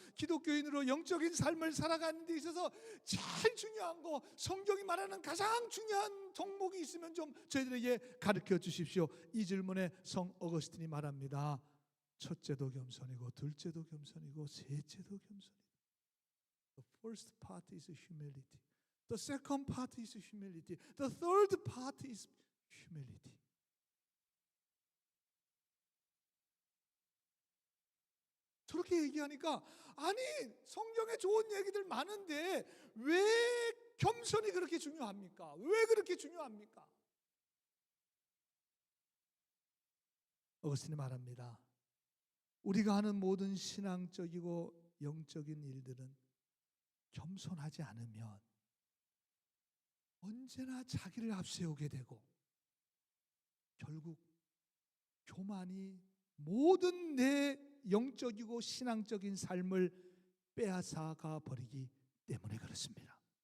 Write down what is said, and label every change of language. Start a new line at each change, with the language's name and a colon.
Korean: 기독교인으로 영적인 삶을 살아가는 데 있어서 제일 중요한 거, 성경이 말하는 가장 중요한 덕목이 있으면 좀 저희들에게 가르쳐 주십시오. 이 질문에 성 어거스틴이 말합니다. 첫째도 겸손이고 둘째도 겸손이고 셋째도 겸손이다.
English: The first part is humility. The second part is humility. The third part is humility.
Korean: 저렇게 얘기하니까 아니 성경에 좋은 얘기들 많은데 왜 겸손이 그렇게 중요합니까? 왜 그렇게 중요합니까? 어거스틴이 말합니다. 우리가 하는 모든 신앙적이고 영적인 일들은 겸손하지 않으면 언제나 자기를 앞세우게 되고 결국 교만이 모든 내 영적이고 신앙적인 삶을 빼앗아가 버리기 때문에 그렇습니다.